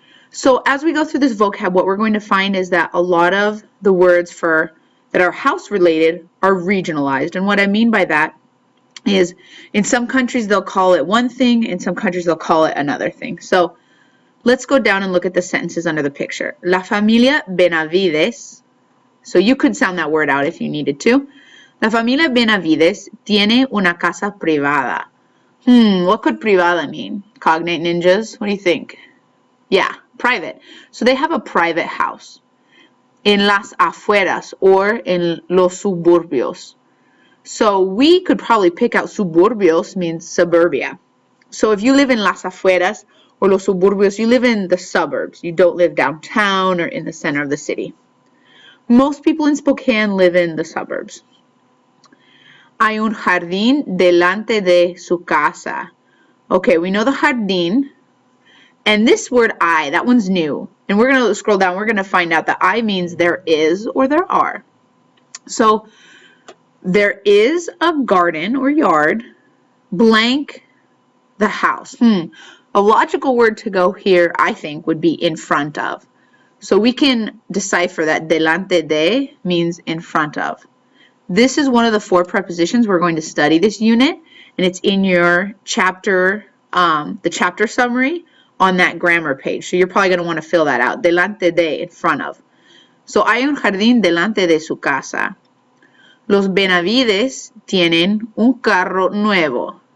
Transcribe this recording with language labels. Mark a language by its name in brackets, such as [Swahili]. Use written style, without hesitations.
[English] So as we go through this vocab, what we're going to find is that a lot of the words that are house related are regionalized. And what I mean by that is in some countries they'll call it one thing, in some countries they'll call it another thing. So let's go down and look at the sentences under the picture. [Spanish] La familia Benavides. [English] So you could sound that word out if you needed to. [Spanish] La familia Benavides tiene una casa privada. [English] What could privada mean? Cognate ninjas, what do you think? Yeah, private. So they have a private house. [Spanish] En las afueras, or en los suburbios. [English] So we could probably pick out suburbios means suburbia. So if you live in las afueras or los suburbios, you live in the suburbs. You don't live downtown or in the center of the city. Most people in Spokane live in the suburbs. [Spanish] Hay un jardín delante de su casa. [English] Okay, we know the jardín. And this word I, that one's new. And we're going to scroll down. We're going to find out that I means there is or there are. So there is a garden or yard, blank the house. A logical word to go here, I think, would be in front of. So we can decipher that delante de means in front of. This is one of the 4 prepositions we're going to study this unit, and it's in your chapter, the chapter summary on that grammar page. So you're probably going to want to fill that out. [Spanish] Delante de, [English] in front of. [Spanish] So hay un jardín delante de su casa. Los Benavides tienen un carro nuevo.